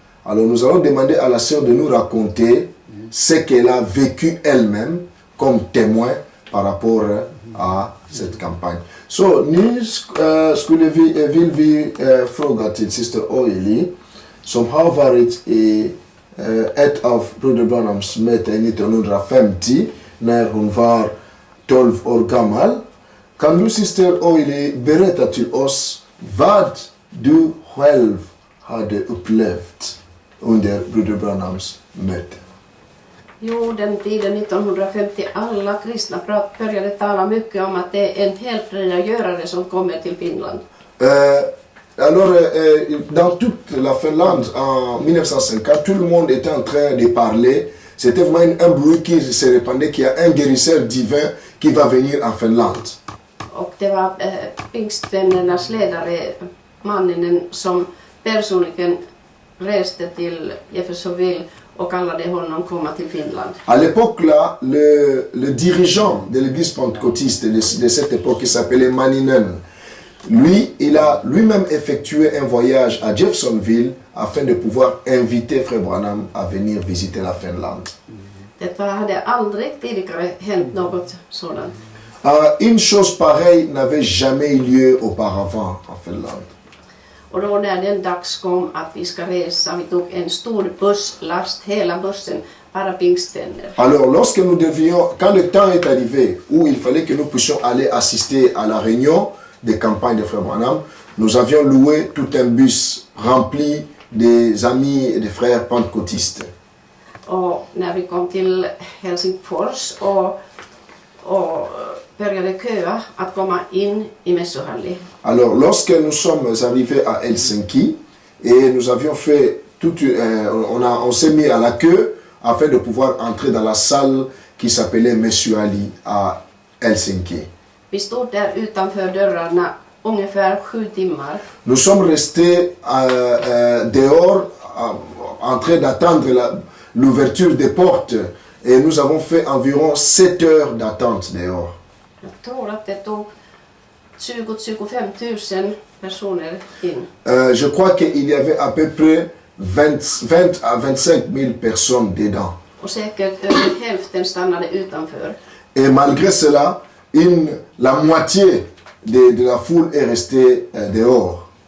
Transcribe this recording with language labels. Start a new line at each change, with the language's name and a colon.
French: Alors nous allons demander à la sœur de nous raconter ce qu'elle a vécu elle-même comme témoin par à cette campagne.
Swedish: Så nu skulle vill vi fråga till syster Oili, som har varit i ett av Broder Branhams möten 1950 när hon var 12 år gammal. Kan du syster Oili berätta till oss vad du själv hade upplevt under Broder Branhams möte? Jo, den tiden 1950 alla kristna började tala mycket om att det är en helbrägdagörare som kommer till Finland.
French: Alors, dans toute la Finlande en 1950, tout le monde était en train de parler. C'était vraiment un bruit qui se répandait qu'il y a un guérisseur divin qui va venir en Finlande.
Swedish: Och det var pingstvännernas ledare, mannen som personligen reste till Jeffersonville och kallade honom komma till Finland.
French: À l'époque là, le dirigeant de l'église pentecôtiste de cette époque qui s'appelait Maninen, lui, il a lui-même effectué un voyage à Jeffersonville afin de pouvoir inviter Frère Branham à venir visiter la Finlande.
Swedish: Det hade aldrig tidigare hänt något sådant.
French: Une chose pareille n'avait jamais eu lieu auparavant en Finlande.
Swedish: Och då när den dags kom att vi ska resa, vi tog en stor busslast, hela bussen, bara pingstvänner.
French: Alors quand le temps est arrivé où il fallait que nous puissions aller assister à la réunion des campagnes de Frère Branham, nous avions loué tout un bus rempli des amis et des frères pentecôtistes.
Swedish: Och när vi kom till Helsingfors och började köa att komma in i mässohallen.
French: Alors, lorsque nous sommes arrivés à Helsinki et nous avions fait on s'est mis à la queue afin de pouvoir entrer dans la salle qui s'appelait Messuali à Helsinki.
Swedish: Vi stod där utanför dörrarna ungefär 7 timmar.
French: Nous sommes restés dehors en train d'attendre l'ouverture des portes et nous avons fait environ 7 heures d'attente dehors.
Swedish: Jag tror att det tog 20-25 000 personer in.
French: Je crois qu'il y avait à peu près 20 à 25 000 personnes dedans.
Swedish: Och säkert över hälften stannade utanför.
French: Et malgré cela, la moitié de la foule est restée dehors.